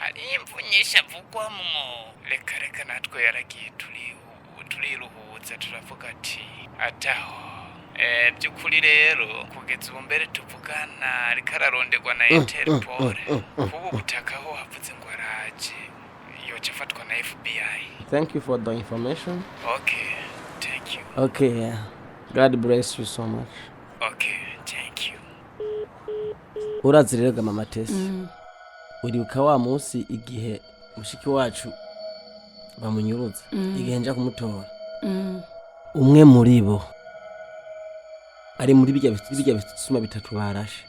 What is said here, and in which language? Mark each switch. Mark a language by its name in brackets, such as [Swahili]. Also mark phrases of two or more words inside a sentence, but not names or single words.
[Rundi] hari imvu nyinshi avugwamwo reka reka natwe yaragiye turiruhutsa turavuga ati ataho by'ukuri rero kugeza ubu mbere tuvugana ariko araronderwa na Interpol kubu butaka aho havuze ngo araje yoca afatwa na FBI. [English] Thank you for the information. Okay, thank you. Okay, yeah. God bless you so much. Okay, thank you. [Rundi] Urazi rero ga mama Tesi. Uribuka wa munsi igihe mushiki wacu bamunyuruza igihe nja kumutora. Umwe muri bo ari muri bijya bisuma bitatu barashe.